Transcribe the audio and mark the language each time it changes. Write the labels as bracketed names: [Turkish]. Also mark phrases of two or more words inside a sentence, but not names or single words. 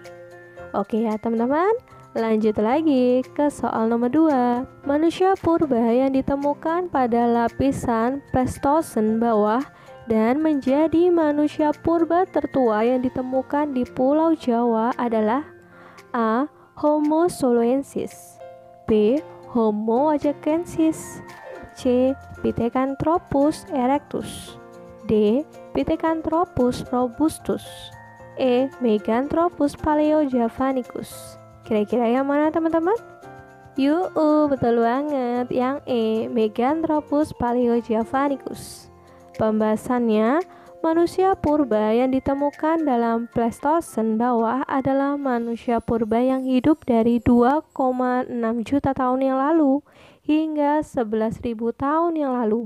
[Indonesian] Oke ya teman-teman, lanjut lagi ke soal nomor 2. Manusia purba yang ditemukan pada lapisan Pleistosen bawah dan menjadi manusia purba tertua yang ditemukan di Pulau Jawa adalah A. Homo soloensis, B. Homo wajakensis, C. Pithecanthropus erectus, D. Pithecanthropus robustus, E. Meganthropus paleojavanicus. Kira-kira yang mana teman-teman? Betul banget, yang E. Meganthropus paleojavanicus. Pembahasannya, manusia purba yang ditemukan dalam Pleistosen bawah adalah manusia purba yang hidup dari 2,6 juta tahun yang lalu hingga 11.000 tahun yang lalu.